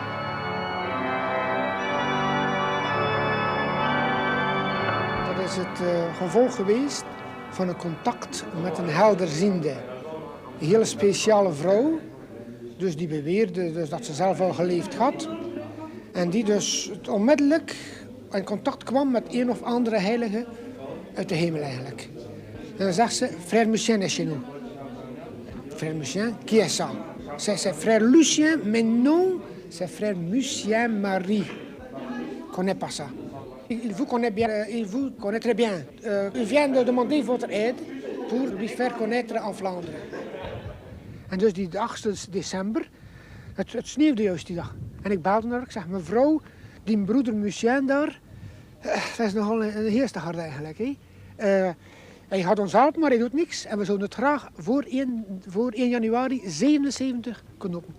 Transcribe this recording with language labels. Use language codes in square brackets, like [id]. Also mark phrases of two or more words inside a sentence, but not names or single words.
[nl] Dat is het gevolg geweest van een contact met een helderziende. Een hele speciale vrouw, dus die beweerde dus dat ze zelf al geleefd had. En die dus onmiddellijk in contact kwam met een of andere heilige uit de hemel eigenlijk. En dan zegt ze, [fr] Frère Lucien est chez nous. Frère Lucien, qui est ça? C'est Frère Lucien, mais non, c'est Frère Lucien Marie. Connaît pas ça. Il vous connaît bien, il vous connaît très bien. Il vient de demander votre aide pour lui faire connaître en Vlaanderen. [nl] En dus die 8 december, het sneeuwde juist die dag. En ik belde naar haar, ik zeg, mevrouw, die broeder Lucien daar, dat is nogal een heerstighard eigenlijk. Hij gaat ons helpen, maar hij doet niks. En we zouden het graag voor 1 januari 77 kunnen doen.